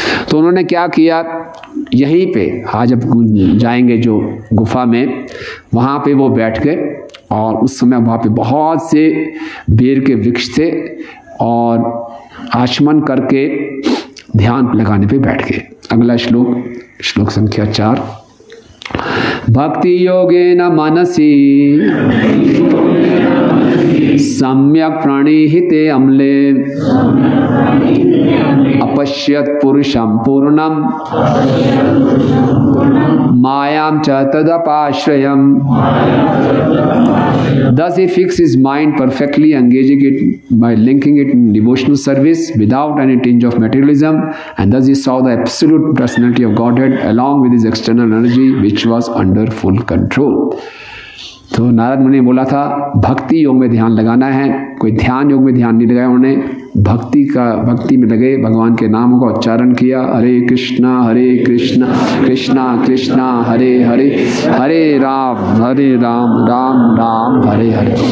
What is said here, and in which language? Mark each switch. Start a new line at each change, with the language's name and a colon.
Hindi: तो उन्होंने क्या किया, यहीं पे आज अब जाएंगे जो गुफा में, वहाँ पे वो बैठ गए। और उस समय वहाँ पे बहुत से बेर के वृक्ष थे, और आचमन करके ध्यान लगाने पे बैठ गए। अगला श्लोक, श्लोक संख्या 4।
Sanskrit: भक्ति योगेन मनसि सम्यक प्रणीहिते अम्ले अपश्यत पुरुषं पूर्णं मायां च तदपाश्रयम्।
English: Thus he fixed his mind perfectly, engaging it by linking it in devotional service without any tinge of materialism, and thus he saw the absolute personality of Godhead along with his external energy, which was under full control.
Hindi: तो नारद मुनि ने बोला था भक्ति योग में ध्यान लगाना है। कोई ध्यान योग में ध्यान नहीं लगाया उन्होंने, भक्ति में लगे, भगवान के नाम का उच्चारण किया, हरे कृष्णा कृष्णा कृष्णा हरे हरे, हरे राम राम राम हरे हरे।